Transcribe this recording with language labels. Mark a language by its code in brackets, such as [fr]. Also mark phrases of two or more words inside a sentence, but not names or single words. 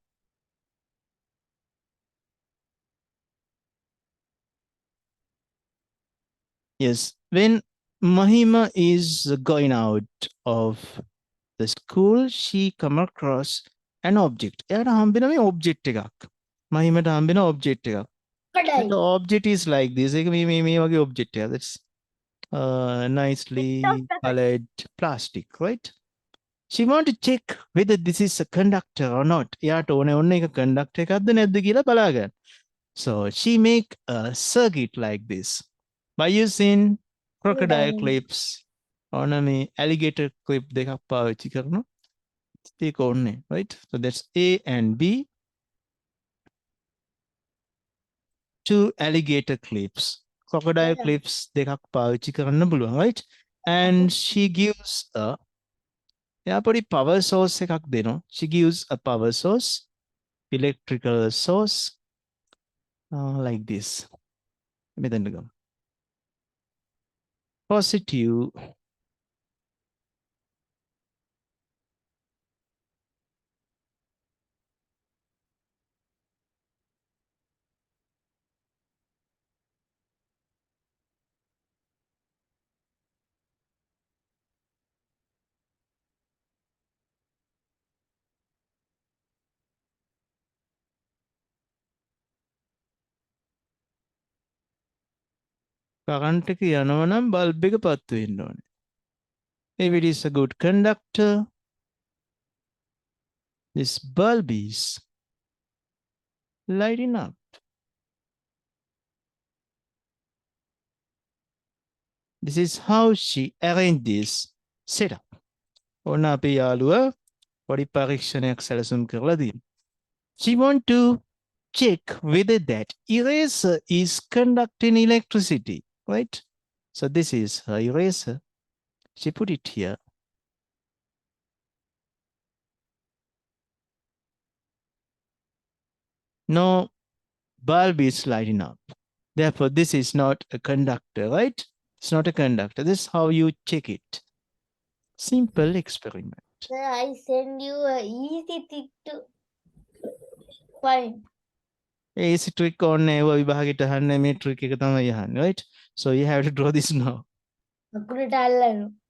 [en] Yes, when Mahima is going out of the school, she come across an object. [si] එයාට හම්බෙන මේ object එකක්. මහිමට හම්බෙන object එකක්. [en] Crocodile. The object is like this. [si] ඒක මේ වගේ object එකක්. [en] That's nicely colored plastic, right? She want to check whether this is a conductor or not. [si] එයාට ඕනේ ඔන්න එක conductor එකක්ද නැද්ද කියලා බලාගන්න. [en] So she make a circuit like this by using crocodile clips on මේ alligator clip [si] දෙකක් පාවිච්චි කරනවා. ඒක ඕනේ, [en] right? So that's A and B. Two alligator clips. Crocodile clips [si] දෙකක් පාවිච්චි කරන්න පුළුවන්, [en] right? And she gives a පොඩි power source [si] එකක් දෙනවා. [en] She gives a power source, electrical source, like this. [si] මෙතනට ගමු. [en] Positive current [si] එක යනවා නම් bulb එක පත්තු වෙන්න ඕනේ. [en] If it is a good conductor, this bulb is lighting up. This is how she arranged this setup. [si] ඔන්න අපේ යාළුවා පොඩි පරීක්ෂණයක් සැලසුම් කරලා තියෙනවා. [en] She want to check whether that eraser is conducting electricity, right? So this is her eraser. She put it here. No bulb is lighting up. Therefore, this is not a conductor, right? It's not a conductor. This is how you check it. Simple experiment. Sir, I send you a easy thing to find. AC trick on [si] ඒවා විභාගෙට අහන්නේ මේ trick එක තමයි අහන්නේ, [en] right? So you have to draw this now. [si] අකුරට අල්ලන්න.